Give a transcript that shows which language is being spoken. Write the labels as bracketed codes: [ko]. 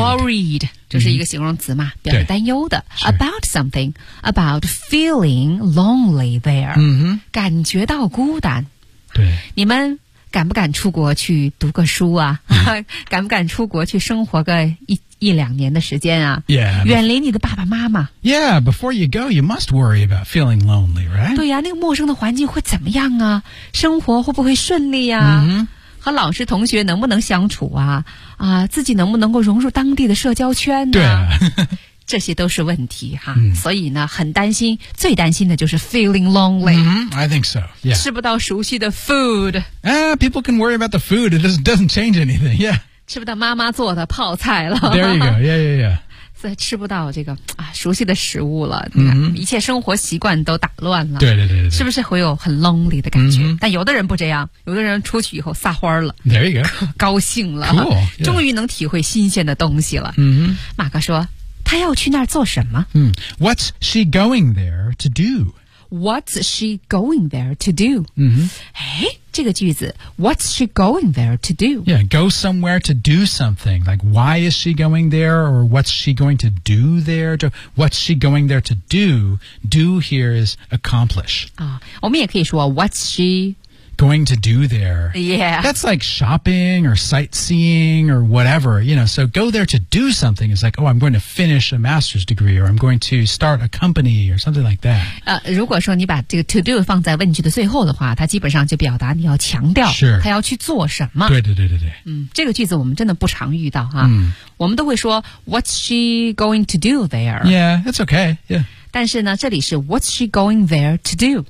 [zh] Worried. 就是一个形容词嘛、mm-hmm. 表示担忧的。 [en] About something. About feeling lonely there.、 Mm-hmm. [zh] 感觉到孤单。对。你们敢不敢出国去读个书啊、 mm-hmm. 敢不敢出国去生活个一两年的时间啊 [en] yeah, [zh] 远离你的爸爸妈妈 [en] Yeah, before you go, you must worry about feeling lonely, right? [zh] 对呀、啊、那个陌生的环境会怎么样啊生活会不会顺利啊、 mm-hmm. 和老师同学能不能相处啊啊，自己能不能够融入当地的社交圈、啊、对、啊、这些都是问题哈、 mm-hmm. 所以呢很担心最担心的就是 [en] feeling lonely、 mm-hmm. I think so, yeah [zh] 吃不到熟悉的 food [en] People can worry about the food, it doesn't change anything, yeah [zh] 吃不到妈妈做的泡菜了。 [en] There you go, yeah, yeah, yeah. [zh] 所以吃不到这个、啊、熟悉的食物了、 mm-hmm. 一切生活习惯都打乱了。对对对对。是不是会有很 lonely 的感觉、 mm-hmm. 但有的人不这样有的人出去以后撒欢了。 [en] There you go. [zh] 高兴了。 [en] Cool, yeah. [zh] 终于能体会新鲜的东西了。 Mm-hmm. 马哥说他要去那儿做什么、 [en] mm-hmm. What's she going there to do? What's she going there to do? 嗯、mm-hmm. [zh] 哎这个句子 [en] What's she going there to do? Yeah, go somewhere to do something. Like, why is she going there? Or what's she going to do there? What's she going there to do? Do here is accomplish. [zh] 我们也可以说 [en] What's she going to do there. Yeah. That's like shopping or sightseeing or whatever, you know. So go there to do something is like, oh, I'm going to finish a master's degree or I'm going to start a company or something like that. [zh] 如果说你把这个 [en] to do [zh] 放在问句的最后的话，它基本上就表达你要强调他要去做什么。对对对对对。嗯，这个句子我们真的不常遇到哈。嗯。我们都会说 [en] what's she going to do there? Yeah, it's okay. Yeah. [zh] 但是呢，这里是 [en] What's she going there to do?